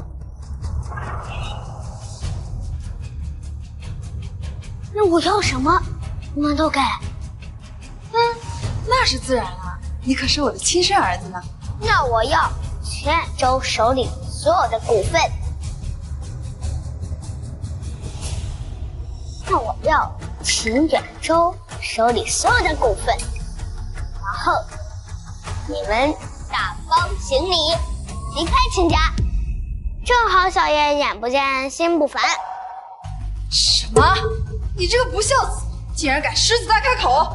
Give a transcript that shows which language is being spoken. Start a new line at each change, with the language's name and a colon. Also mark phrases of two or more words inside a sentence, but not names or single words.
Chinese: 那我要什麼，你們都給。那是自然了，你可是我的親生兒子呢。那我要全兗州手裡所有的股份。那我要秦兗州手裡所有的股份。然後你們大方行禮，離開秦家。正好小爺眼不見心不煩。什麼？你這個不孝子，竟然敢獅子大開口！